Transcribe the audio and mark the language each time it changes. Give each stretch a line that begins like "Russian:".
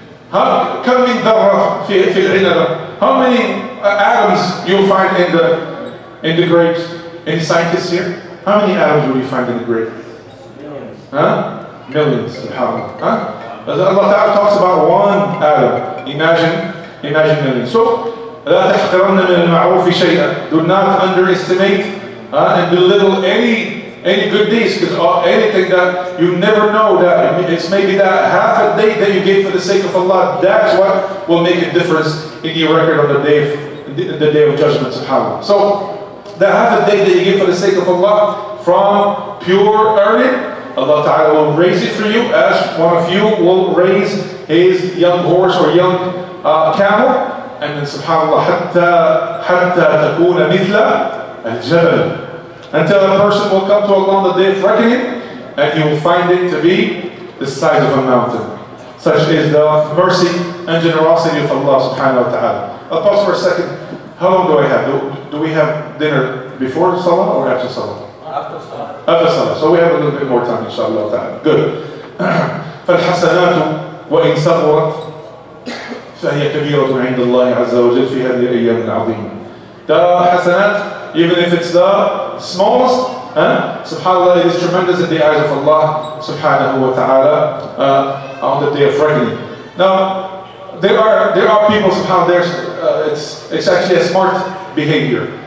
Arabic: كم من ذرة في العنب?
English: How many atoms you'll find in the grapes? Any scientists here? How many atoms will you find in the grape? Millions. SubhanAllah. Allah Ta'ala talks about one atom. Imagine millions.
Arabic: So لا تحقرن من المعروف شيئا.
English: Do not underestimate and belittle any good deeds, because anything that you never know, that it's maybe that half a day that you gave for the sake of Allah, that's what will make a difference in your record on the day of judgment, subhanAllah. So that half a day that you give for the sake of Allah from pure earning, Allah Ta'ala will raise it for you, as one of you will raise his young horse or young camel, and then subhanAllah
Arabic: حتى تكون مثل الجبل,
English: until a person will come to Allah on the day of reckoning and he will find it to be the size of a mountain. Such is the mercy and generosity of Allah subhanahu wa ta'ala. I'll pause for a second. How long do I have? Do we have dinner before Salah or after Salah? After Salah. After Salah. So we have a little bit more time inshallah ta'ala. Good.
Arabic: فالحسنات وإن صغرت فهي كبيرة عند الله عز وجل في هذه الأيام العظيمة.
English: The hasanat, even if it's the smallest, subhanAllah, it is tremendous in the eyes of Allah subhanahu wa ta'ala on the day of reckoning. Now, there are people, subhanAllah, it's actually a smart behavior.